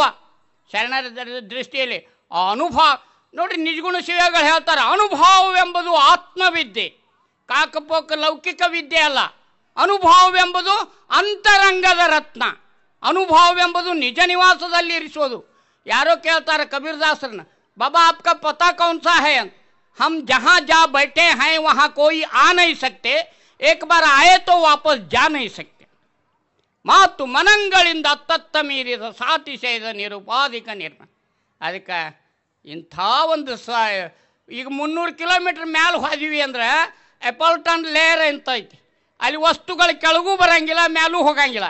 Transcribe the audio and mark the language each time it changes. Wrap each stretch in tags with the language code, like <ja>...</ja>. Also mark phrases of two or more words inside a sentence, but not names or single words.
<kn>ಶರಣರ ದೃಷ್ಟಿಯಲ್ಲಿ ಆ ಅನುಭವ ನೋಡ್ರಿ, ನಿಜಗುಣ ಶಿವಗಳು ಹೇಳ್ತಾರೆ, ಅನುಭವವೆಂಬುದು ಆತ್ಮವಿದ್ಯೆ, ಕಾಕಪೋಕ ಲೌಕಿಕ ವಿದ್ಯೆ ಅಲ್ಲ. ಅನುಭವವೆಂಬುದು ಅಂತರಂಗದ ರತ್ನ. ಅನುಭವವೆಂಬುದು ನಿಜ ನಿವಾಸದಲ್ಲಿ ಇರಿಸೋದು. ಯಾರೋ ಕೇಳ್ತಾರೆ ಕಬೀರ್ದಾಸರನ್ನ,</kn> <hi>ಬಾಬಾ आपका पता कौन सा है? हम जहाँ जा बैठे हैं वहाँ कोई आ नहीं सकते, एक बार आए तो वापस जा नहीं सकते.</hi> <kn>ಮಾತು ಮನಂಗಳಿಂದ ಅತ್ತತ್ತ ಮೀರಿದ ಸಾತಿಶಯದ ನಿರುಪಾಧಿಕ ನಿರ್ಮ. ಅದಕ್ಕೆ ಇಂಥ ಒಂದು ಈಗ 300 ಕಿಲೋಮೀಟ್ರ್ ಮ್ಯಾಲೆ ಹೋದಿವಿ ಅಂದ್ರೆ ಎಪಲ್ಟನ್ ಲೇಯರ್ ಅಂತ ಐತಿ. ಅಲ್ಲಿ ವಸ್ತುಗಳು ಕೆಳಗೂ ಬರಂಗಿಲ್ಲ, ಮ್ಯಾಲೂ ಹೋಗಂಗಿಲ್ಲ.</kn>